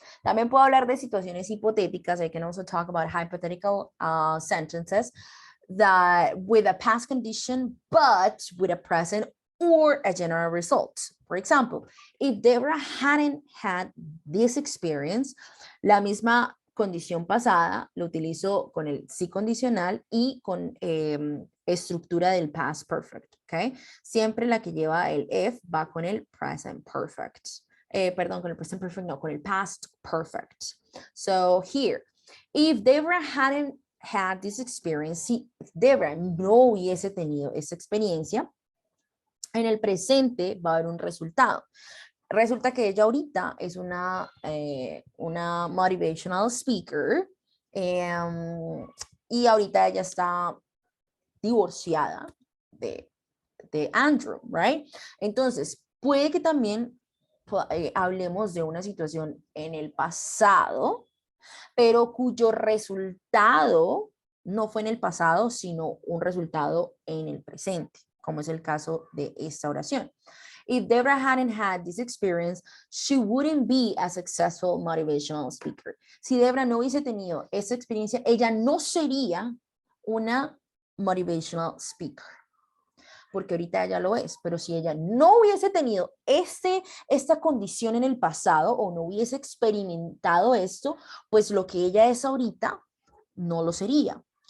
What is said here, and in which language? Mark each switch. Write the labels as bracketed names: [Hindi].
[Spanish] También puedo hablar de situaciones hipotéticas. [English] I can also talk about hypothetical sentences that with a past condition, but with a present or a general result. For example, if Deborah hadn't had this experience, [Spanish] la misma condición pasada lo utilizo con el sí condicional y con estructura del past perfect, ¿ok? Siempre la que lleva el if va con el present perfect. Perdón, con el present perfect, no, con el past perfect. [English] So here, if Deborah hadn't had this experience, [Spanish] si Deborah no hubiese tenido esa experiencia, en el presente va a haber un resultado. Resulta que ella ahorita es una motivational speaker y ahorita ella está divorciada de Andrew, right? Entonces, puede que también hablemos de una situación en el pasado, pero cuyo resultado no fue en el pasado, sino un resultado en el presente, como es el caso de esta oración. [English] If Deborah hadn't had this experience, she wouldn't be a successful motivational speaker. [Spanish] Si Deborah no hubiese tenido esa experiencia, ella no sería una motivational speaker. Porque ahorita ella lo es, pero si ella no hubiese tenido esta condición en el pasado o no hubiese experimentado esto, pues lo que ella es ahorita no lo sería.